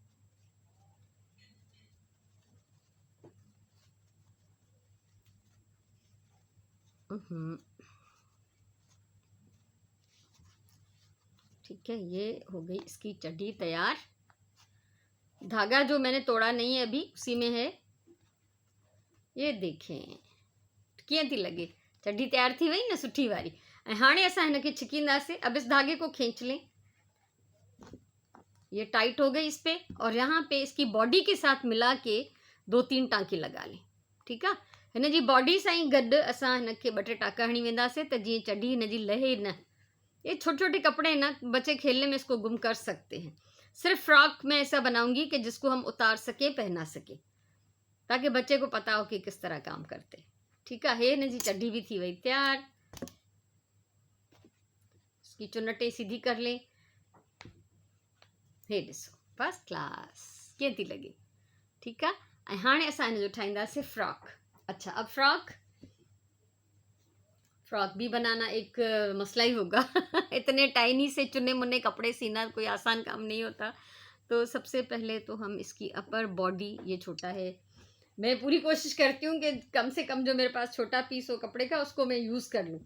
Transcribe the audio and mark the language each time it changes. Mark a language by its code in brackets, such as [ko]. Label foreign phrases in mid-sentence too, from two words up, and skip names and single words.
[hi] ठीक है, ये हो गई इसकी चड्डी तैयार। धागा जो मैंने तोड़ा नहीं है अभी, उसी में है। ये देखें [sd] कीअं थी लगे, चड्डी तैयार थी वई न सुठी वारी। ऐं हाणे असां हिनखे छिकींदासीं। [hi] अब इस धागे को खींच लें, ये टाइट हो गई इस पे, और यहाँ पे इसकी बॉडी के साथ मिला के 2-3 टांके लगा लें। ठीक है, [sd] हिन जी बॉडी सां ई गॾु असां हिनखे 2-3 टांका हणी वेंदासीं त जीअं चड्डी हिन जी लहे न। [hi] ये छोटे छोटे कपड़े हैं ना, बच्चे खेलने में इसको गुम कर सकते हैं। सिर्फ फ्रॉक में ऐसा बनाऊंगी कि जिसको हम उतार सके, पहना सके, ताकि बच्चे को पता हो कि किस तरह काम करते। ठीक है, [sd] हिन जी चड्डी भी थी वई तैयार। [hi] इसकी चुन्नटें सीधी कर लें। [sd] हे ॾिसो फर्स्ट क्लास कीअं थी लगे। [hi] ठीक है, [sd] ऐं हाणे असां हिन जो ठाहींदासीं फ्रॉक। [hi] अच्छा, अब फ्रॉक भी बनाना एक मसला ही होगा इतने टाइनी से चुने मुने कपड़े सीना कोई आसान काम नहीं होता। तो सबसे पहले तो हम इसकी अपर बॉडी, ये छोटा है, मैं पूरी कोशिश करती हूँ कि कम से कम जो मेरे पास छोटा पीस हो कपड़े का उसको मैं यूज़ कर लूँ।